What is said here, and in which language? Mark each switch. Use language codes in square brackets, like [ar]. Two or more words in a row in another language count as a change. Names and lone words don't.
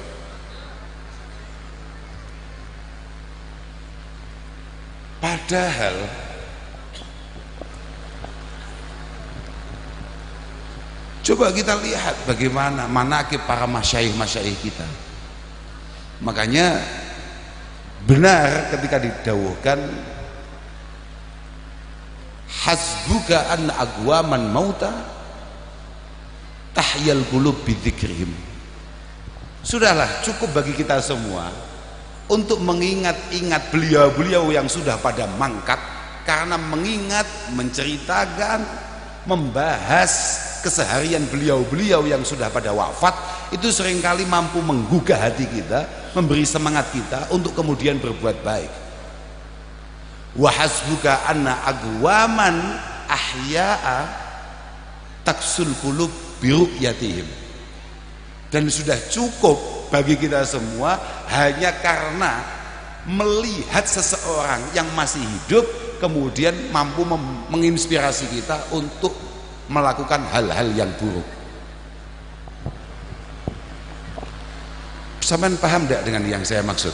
[id] Padahal coba kita lihat bagaimana manaqib para masyaikh-masyaikh kita. Makanya benar ketika didawuhkan [ar] حسبك أن أقواما موتى تحيا القلوب بذكرهم. [id] Sudahlah, cukup bagi kita semua untuk mengingat-ingat beliau-beliau yang sudah pada mangkat, karena mengingat, menceritakan, membahas keseharian beliau-beliau yang sudah pada wafat itu seringkali mampu menggugah hati kita, memberi semangat kita untuk kemudian berbuat baik. [ar] وحسبك أن أقواما أحياء تقسو القلوب برؤيتهم. [id] Dan sudah cukup bagi kita semua hanya karena melihat seseorang yang masih hidup kemudian mampu menginspirasi kita untuk melakukan hal-hal yang buruk. Sampean paham tidak dengan yang saya maksud?